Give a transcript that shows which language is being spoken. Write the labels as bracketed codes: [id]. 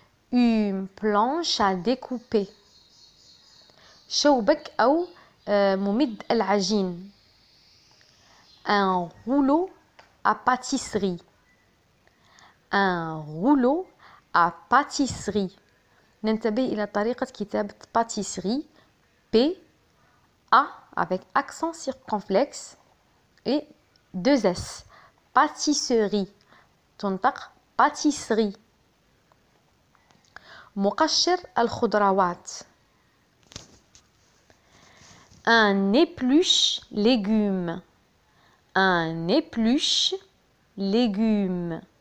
[fr] une planche à découper. [ar] شوبك أو ممد العجين. [fr] un rouleau à pâtisserie. un rouleau à pâtisserie. [ar] ننتبه إلى طريقة كتابة pâtisserie. [fr] P A avec accent circonflexe et deux S. pâtisserie. [ar] تنطق pâtisserie. مقشر الخضروات. [fr] un épluche légumes. un épluche légumes.